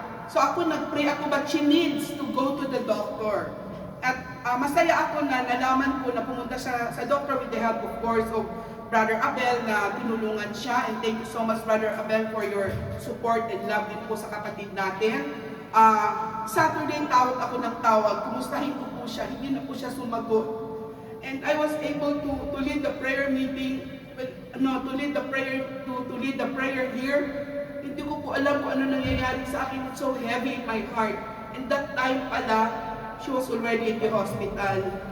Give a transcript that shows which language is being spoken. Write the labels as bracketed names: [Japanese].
[English] So [Filipino] ako nag-pray ako, [English] but she needs to go to the doctor. [Filipino] At masaya ako na nalaman ko na pumunta siya sa doctor [English] with the help, of course, [Filipino] of Brother Abel na tinulungan siya. [English] And thank you so much, Brother Abel, for your support and love [Filipino] din po sa kapatid natin. Saturday, tawag ako ng tawag. Kumustahin ko po siya. Hindi na po siya sumagot. [English] And I was able to lead the prayer meeting, to lead the prayer here. [Filipino] Hindi ko po alam kung ano nangyayari sa akin. [English] It's so heavy in my heart. And that time [Filipino] pala, [English] she was already in the hospital.